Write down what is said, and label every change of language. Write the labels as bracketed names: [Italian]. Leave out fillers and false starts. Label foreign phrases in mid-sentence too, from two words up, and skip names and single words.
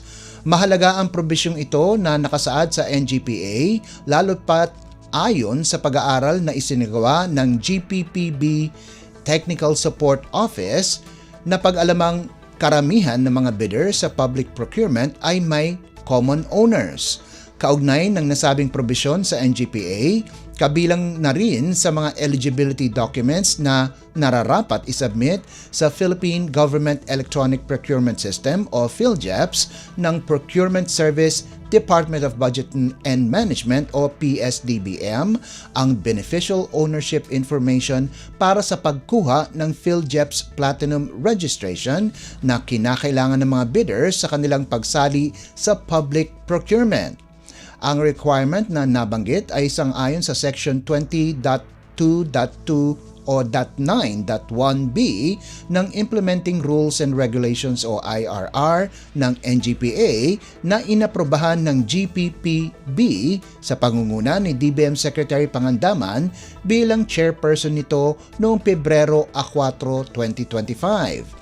[Filipino] Mahalaga ang probisyong ito na nakasaad sa NGPA lalo pat ayon sa pag-aaral na isinagawa ng GPPB Technical Support Office na pag-alamang karamihan ng mga bidders sa [English] public procurement [Filipino] ay may [English] common owners. [Filipino] Kaugnay ng nasabing probisyon sa NGPA, Kabilang na rin sa mga [English] eligibility documents [Filipino] na nararapat isubmit sa Philippine Government Electronic Procurement System o PhilJEPS ng Procurement Service Department of Budget and Management o PSDBM ang [English] beneficial ownership information [Filipino] para sa pagkuha ng PhilJEPS Platinum Registration na kinakailangan ng mga bidders sa kanilang pagsali sa [English] public procurement. [Filipino] Ang requirement na nabanggit ay sang-ayon sa Section 20.2.2 o .9.1b ng Implementing Rules and Regulations o IRR ng NGPA na inaprobahan ng GPPB sa pangunguna ni DBM Secretary Pangandaman bilang chairperson nito noong Pebrero 4, 2025.